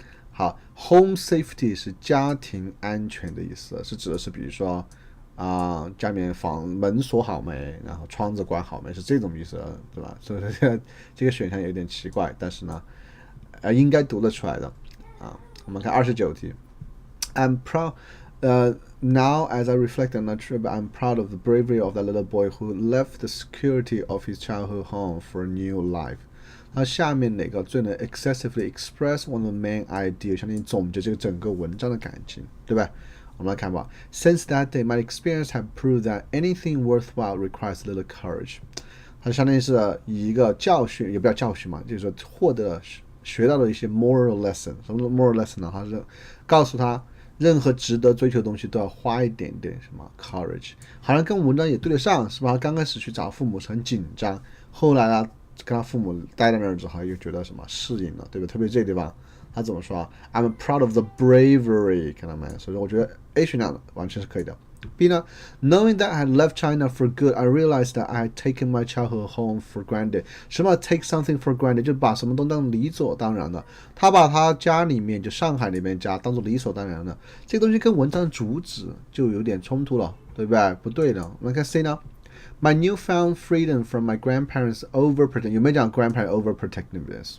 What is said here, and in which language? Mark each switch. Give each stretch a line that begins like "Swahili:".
Chinese: 好 ，
English: home safety
Chinese: 是家庭安全的意思，是指的是比如说家里面门锁好没，然后窗子关好没，是这种意思，对吧？所以说这个选项有点奇怪，但是呢，应该读得出来的啊。我们看29题 ，
English: I'm proud. Now, as I reflect on that trip, I'm proud of the bravery of that little boy who left the security of his childhood home for a new life.
Chinese: 那下面哪个最能
English: excessively express one of the main ideas，
Chinese: 相当于总结这个整个文章的感情，对吧？我们来看吧。
English: Since that day, my experience have proved that anything worthwhile requires a little courage.
Chinese: 它相当于是以一个教训，也不叫教训嘛，就是说学到了一些
English: moral lesson。
Chinese: 什么
English: moral lesson
Chinese: 呢？它是告诉他，任何值得追求的东西都要花一点点什么 courage。好像跟文章也对得上，是吧？他刚开始去找父母是很紧张，后来呢，跟他父母待在那儿之后，又觉得什么适应了，对吧？特别这个地方。他怎么说 ？
English: I'm proud of the bravery，
Chinese: 看到没？所以说我觉得 A 选项完全是可以的。
English: B 呢 ？Knowing that I had left China for good, I realized that I had taken my childhood home for granted。
Chinese: 什么
English: take something for granted？
Chinese: 就把什么都当理所当然的。他把他家里面就上海里面家当做理所当然的，这个东西跟文章的主旨就有点冲突了，对不对？不对的。我们看 C 呢？
English: My newfound freedom from my grandparents overprotect，
Chinese: 有没有讲
English: grandparents overprotectiveness？